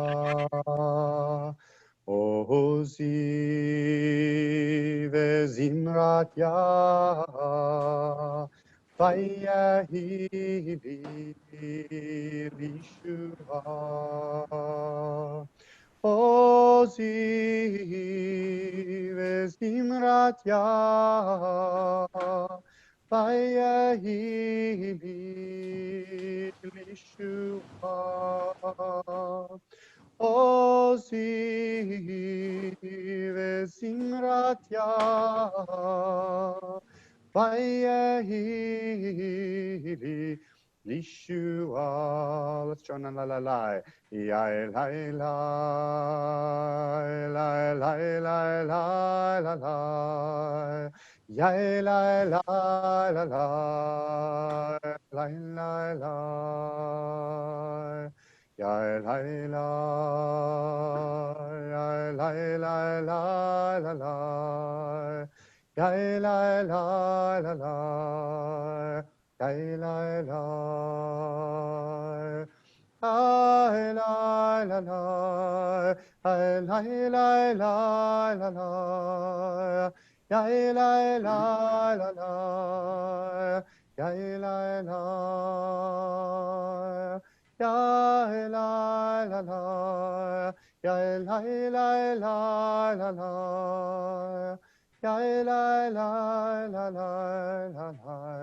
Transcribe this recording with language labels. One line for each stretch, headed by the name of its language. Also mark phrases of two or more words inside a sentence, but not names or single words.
Hebrew: עזי וזמרת יה ויהי לי ישועה עזי וזמרת יה ויהי לי ישועה עזי וזמרת יה ויהי לי ישועה.
English: Let's join on la la la. Ya la la la la la la la la. Ya la la la la la la la. Ya la la ya la la la la la. Ya la la la la. Ya la la. La la la la, la la la la la la, la la la la la, la la la, la la la la, la la la la la la, la la la la la la.